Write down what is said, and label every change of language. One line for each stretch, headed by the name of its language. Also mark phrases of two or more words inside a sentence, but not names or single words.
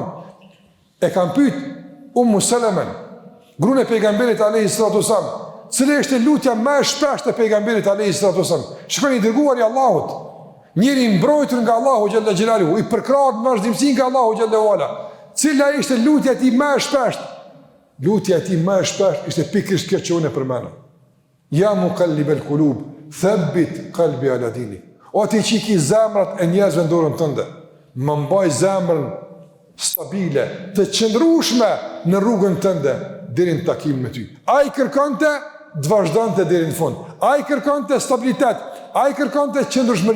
Albanian: E kanë pyet Salama, gruën e pejgamberit
Arabic: عليه الصلاة والسلام,
Albanian: cila është lutja më e shpeshtë e pejgamberit
Arabic: عليه الصلاة والسلام.
Albanian: Shikoni, i dërguari i Allahut, njëri i mbrojtur nga Allahu
Arabic: جل جلاله,
Albanian: i përkrahur në vazhdimsi nga Allahu
Arabic: جل وعلا.
Albanian: Cila ishte lutja e tij më e shpeshtë? Lutja e tij më e shpeshtë ishte pikërisht kjo që unë e përmenda.
Arabic: يا مقلب القلوب ثبت قلبي على دينك.
Albanian: O ti që ki zemrat e njerëzve në dorën tënde, më mbaj zemrën stabile, të qëndrueshme në rrugën tënde deri në takim me ty. Ai kërkonte të vazhdonte deri në fund. Ai kërkonte stabilitet, ai kërkonte qëndrueshmëri.